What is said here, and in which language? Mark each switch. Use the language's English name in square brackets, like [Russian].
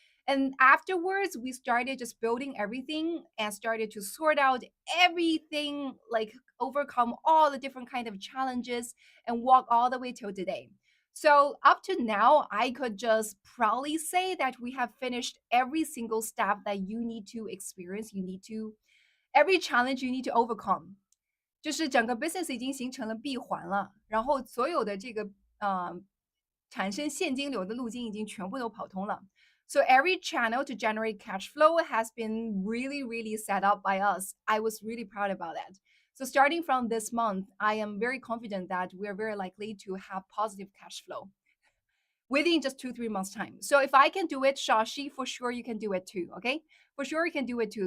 [English] And afterwards, we started just building everything and started to sort out everything, like overcome all the different kind of challenges and walk all the way till today. So up to now, I could just proudly say that we have finished every single step that you need to experience, every challenge you need to overcome. [Chinese] 就是整个 business 已经形成了闭环了，然后所有的这个产生现金流的路径已经全部都跑通了。 [English] So every channel to generate cash flow has been really, really set up by us. I was really proud about that. So starting from this month, I am very confident that we are very likely to have positive cash flow within just 2-3 months time. So if I can do it, Shashi, for sure you can do it too. Okay, for sure you can do it too.